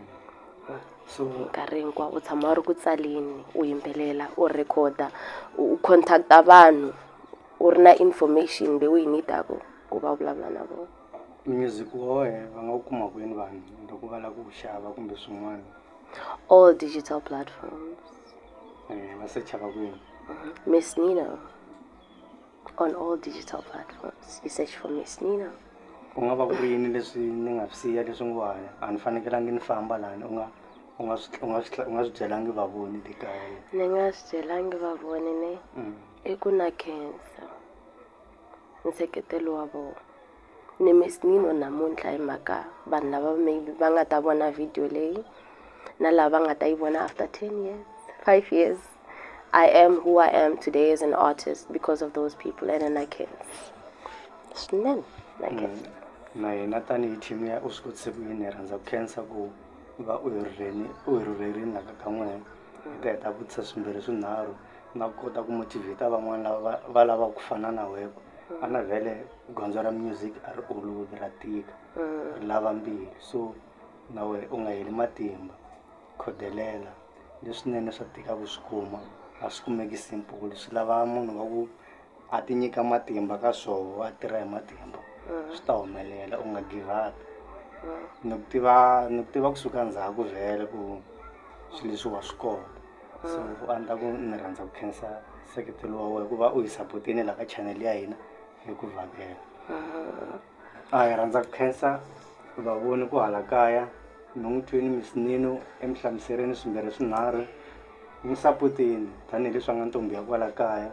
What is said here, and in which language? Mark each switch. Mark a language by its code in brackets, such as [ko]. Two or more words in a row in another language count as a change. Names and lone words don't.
[ts] So nkarhi hinkwawo u tshama u ri ku tsaleni, u yimbelela, u rhekhoda, u contact-a vanhu, u ri na information leyi u yi need-aku ku va vulavula na vona. Music wa wena va nga wu kuma kwini vanhu loko va lava ku xava kumbe swin'wana? [en] All digital platforms. Va secha va kwini? Miss Nino. On all digital platforms. You search for Miss Nino. [ts] Ku nga va ku ri yini leswi ni nga swi siya leswi ngo a ni fanekelangi ni famba lani u nga swi byelangi va voni le kaya? Ni nga swi byelangi va voni ne i ku na cancer, nseketelo wa vona. Ni Miss Nino namuntlha hi mhaka vanhu lava maybe va nga ta vona video leyi na lava nga ta yi vona [en] after 10 years, 5 years. I am who I am today as an artist because of those people and then I can't. Swinene, I can't. [ts] Na hina tanihi team ya Uswikotise ku yini hi rhandza ku khensa ku va u hi rhurherini laha ka n'wina. Hi ta heta vutisa swimbirhi swinharhu na ku kota ku motivate van'wana lava va lava ku fana na wena. A na vhele gondzo ra music a ri olovi ra tika, ri lava mbilu. So na wena u nga heli matimba, khodelela leswinene swa tika ku swi kuma. a swi kumeki simple, swi lava munhu wa ku a ti nyika matimba ka swoho, a tirha hi matimba swi ta humelela, u nga [en] give up. [ts] Ni ku tiva kusuka ndzhaku vhele ku swilo leswi wa swi kota. So a ni ta ku ni rhandza ku khensa seketelo wa wena ku va u hi sapotini laha ka channel ya hina hi ku vhakela. A hi rhandza ku khensa va voni ku hala kaya Nongtweni Miss Nino eMihlamuserini swimbirhi swinharhu, n'wi sapoteni tanihileswi a nga ntombi ya kwala kaya.